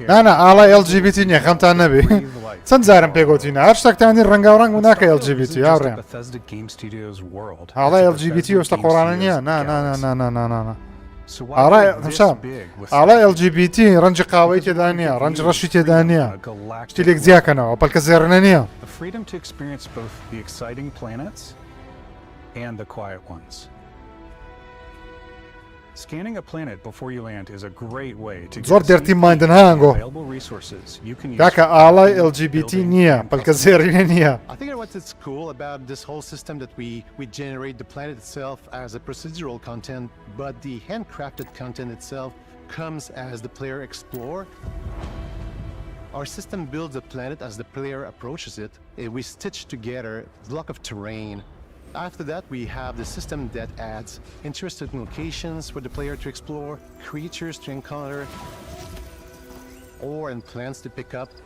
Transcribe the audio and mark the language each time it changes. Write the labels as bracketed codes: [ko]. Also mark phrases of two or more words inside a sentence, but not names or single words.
[ckb] نا ئاڵای LGBT نییە خەمتان نەبێ چەند جارم پێگوتینە هەر شتێکتانی ڕەنگا و ڕەنگ و ناکە LGBT هاوڕێم ئاڵای LGBT وەشتە قۆڕانە نییە نا ئاڵای LGBT ڕەنجی قاوەی تێدا نییە ڕەنج ڕەشی تێدا نییە شتێک جیاکەنەوە پەلکە زێڕنە نییە [en] The freedom to experience both the exciting planets and the quiet ones. Scanning a planet before you land is a great way to get available resources you can use. [ckb] کاکە ئاڵای LGBT نییە پەلکە زێڕینە نییە. [en] I think what's cool about this whole system that we generate the planet itself as a procedural content, but the handcrafted content itself comes as the player explore. Our system builds a planet as the player approaches it. We stitch together a block of terrain. After that, we have the system that adds interesting locations for the player to explore, creatures to encounter, ore and plants to pick up.